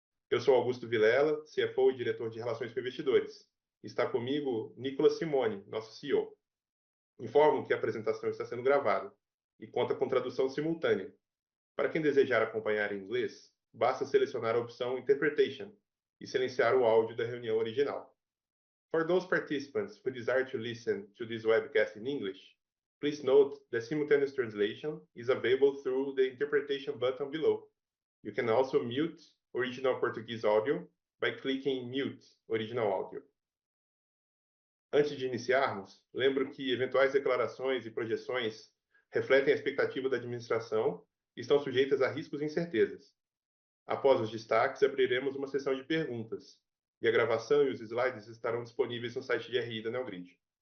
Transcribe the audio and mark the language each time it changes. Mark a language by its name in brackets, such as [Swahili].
[Portuguese] Eu sou Augusto Vilela, CFO e diretor de Relações com Investidores. Está comigo Nicolas Simone, nosso CEO. Informo que a apresentação está sendo gravada e conta com tradução simultânea. Para quem desejar acompanhar em inglês, basta selecionar a opção Interpretation e silenciar o áudio da reunião original. [English] For those participants who desire to listen to this webcast in English, please note that simultaneous translation is available through the interpretation button below. You can also mute original Portuguese audio by clicking Mute Original Audio. [Portuguese] Antes de iniciarmos, lembro que eventuais declarações e projeções refletem a expectativa da administração e estão sujeitas a riscos e incertezas. Após os destaques, abriremos uma sessão de perguntas, e a gravação e os slides estarão disponíveis no site de RI da Neogrid.